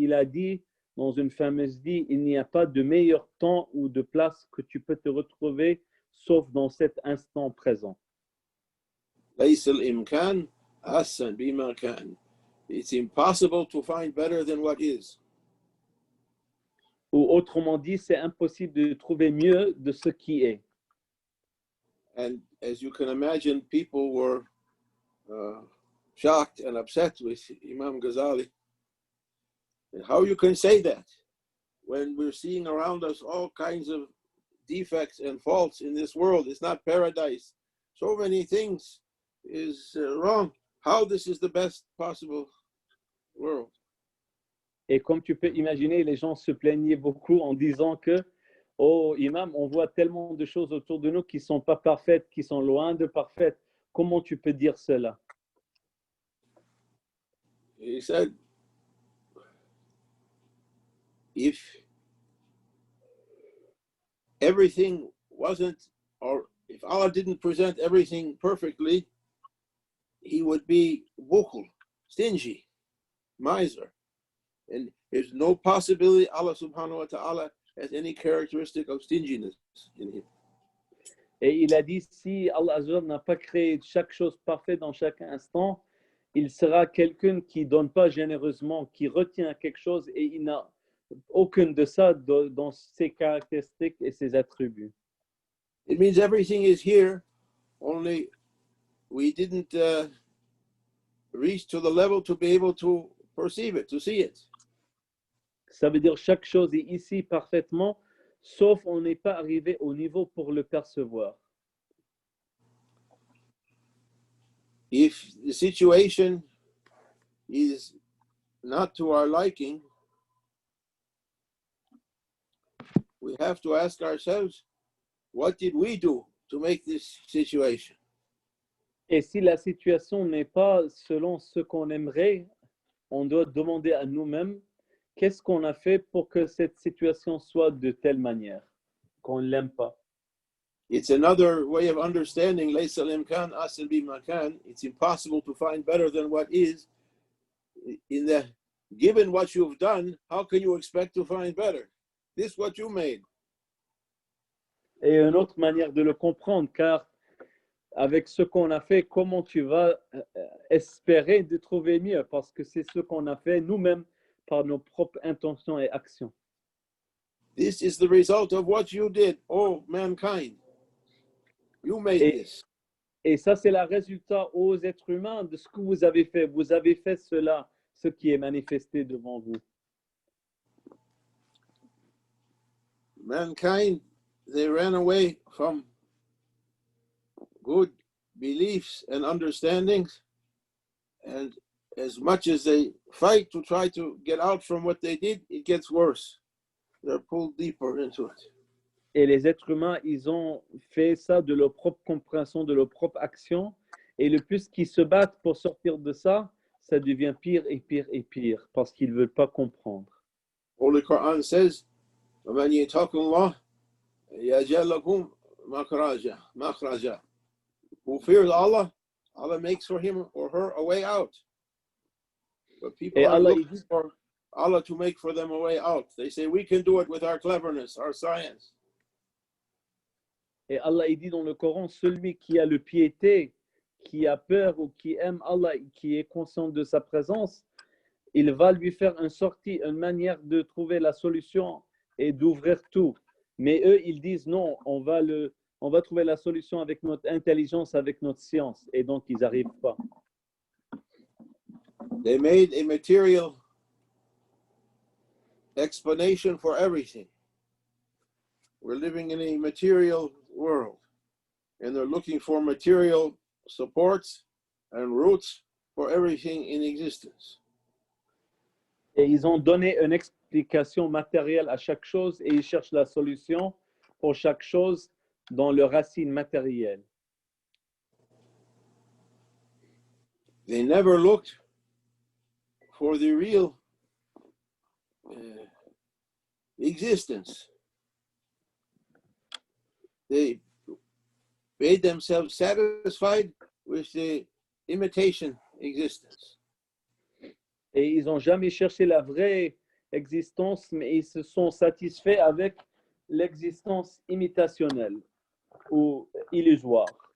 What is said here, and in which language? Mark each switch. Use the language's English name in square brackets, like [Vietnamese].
[French] Il a dit dans une fameuse dit, il n'y a pas de meilleur temps ou de place que tu peux te retrouver sauf dans cet instant présent. [Arabic] لَيْسَ الْإِمْكَانِ أَحْسَنَ بِمَا كَانَ, [English] it's impossible to find better than what is. [French] Ou autrement dit, c'est impossible de trouver mieux de ce qui est. [English] And as you can imagine, people were shocked and upset with Imam Ghazali. And how you can say that when we're seeing around us all kinds of defects and faults in this world? It's not paradise. So many things is wrong. How this is the best possible world? [French] Et comme tu peux imaginer, les gens se plaignaient beaucoup en disant que, oh imam, on voit tellement de choses autour de nous qui ne sont pas parfaites, qui sont loin de parfaites. Comment tu peux dire cela? [English] He said, if everything wasn't, or if Allah didn't present everything perfectly, He would be bukhul, stingy, miser. And there's no possibility Allah subhanahu wa ta'ala has any characteristic of stinginess in Him. [French] Et il a dit, si Allah Azza wa Jalla n'a pas créé chaque chose parfaite dans chaque instant, il sera quelqu'un qui ne donne pas généreusement, qui retient quelque chose et il n'a aucune de ça dans ses caractéristiques et ses attributs. [English] It means everything is here, only we didn't reach to the level to be able to perceive it, to see it. [French] Ça veut dire chaque chose est ici parfaitement, sauf on n'est pas arrivé au niveau pour le percevoir. [English] If the situation is not to our liking, we have to ask ourselves, what did we do to make this situation? [French] Et si la situation n'est pas selon ce qu'on aimerait, on doit demander à nous-mêmes, qu'est-ce qu'on a fait pour que cette situation soit de telle manière qu'on ne l'aime pas. [English] It's another way of understanding. [Arabic] ليس الإمكان أصل بمكان. [English] It's impossible to find better than what is. In the given what you've done, how can you expect to find better? This is what you made. [French] Et une autre manière de le comprendre, car avec ce qu'on a fait, comment tu vas espérer de trouver mieux? Parce que c'est ce qu'on a fait nous-mêmes par nos propres intentions et actions. [English] This is the result of what you did, oh mankind. You made this. [French] Et ça, c'est le résultat aux êtres humains de ce que vous avez fait. Vous avez fait cela, ce qui est manifesté devant vous. [English] Mankind, they ran away from good beliefs and understandings, and as much as they fight to try to get out from what they did, it gets worse. They're pulled deeper into it. [French] Et les êtres humains, ils ont fait ça de leur propre compréhension, de leur propre action. Et le plus qu'ils se battent pour sortir de ça, ça devient pire et pire et pire parce qu'ils ne veulent pas comprendre. [English] Holy Quran says, [Arabic] وَمَنْ يَتَّقِ اللَّهَ يَجْعَلْ لَهُ مَخْرَجًا. [English] Who fears Allah, Allah makes for him or her a way out. But people are looking for Allah to make for them a way out. They say, we can do it with our cleverness, our science. [French] Et Allah, il dit dans le Coran, celui qui a le piété, qui a peur ou qui aime Allah, qui est conscient de sa présence, il va lui faire une sortie, une manière de trouver la solution et d'ouvrir tout. Mais eux, ils disent non, on va trouver la solution avec notre intelligence, avec notre science. Et donc, ils n'arrivent pas. [English] They made a material explanation for everything. We're living in a material world, and they're looking for material supports and roots for everything in existence. [French] Et ils ont donné une explication matérielle à chaque chose et ils cherchent la solution pour chaque chose dans le racine matérielle. [English] They never looked for the real existence. They made themselves satisfied with the imitation existence. [French] Et ils n'ont jamais cherché la vraie existence, mais ils se sont satisfaits avec l'existence imitationnelle ou illusoire.